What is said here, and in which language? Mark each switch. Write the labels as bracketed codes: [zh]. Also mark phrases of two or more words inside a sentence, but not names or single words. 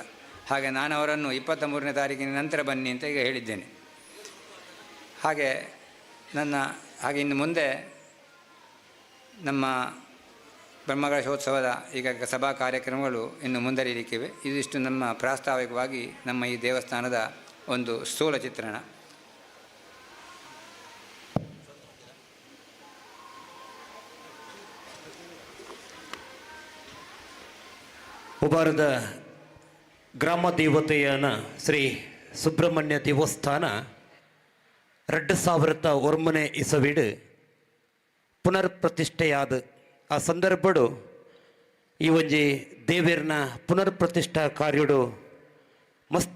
[kn] ಹಾಗೆ ನಾನು ಅವರನ್ನು 23ನೇ ತಾರೀಕಿನ ನಂತರ ಬನ್ನಿ ಅಂತ ಈಗ ಹೇಳಿದ್ದೇನೆ. ಹಾಗೆ ಇನ್ನು ಮುಂದೆ ನಮ್ಮ ಬ್ರಹ್ಮಕಲಶೋತ್ಸವದ ಈಗ ಸಭಾ ಕಾರ್ಯಕ್ರಮಗಳು ಇನ್ನು ಮುಂದುವರಿಯಲಿಕ್ಕಿವೆ. ಇದಿಷ್ಟು ನಮ್ಮ ಪ್ರಾಸ್ತಾವಿಕವಾಗಿ ನಮ್ಮ ಈ ದೇವಸ್ಥಾನದ ಒಂದು ಸ್ಥೂಲ ಚಿತ್ರಣ. [tcy] ಉಬಾರದ ಗ್ರಾಮ ದೇವತೆಯನ ಶ್ರೀ ಸುಬ್ರಹ್ಮಣ್ಯ ದೇವಸ್ಥಾನ 2001 ಇಸವಿಡು ಪುನರ್ ಪ್ರತಿಷ್ಠೆಯಾದ ಆ ಸಂದರ್ಭಡು ಈ ಒಂಜಿ ದೇವೇರ್ನ ಪುನರ್ ಪ್ರತಿಷ್ಠಾ ಕಾರ್ಯಡು ಮಸ್ತ್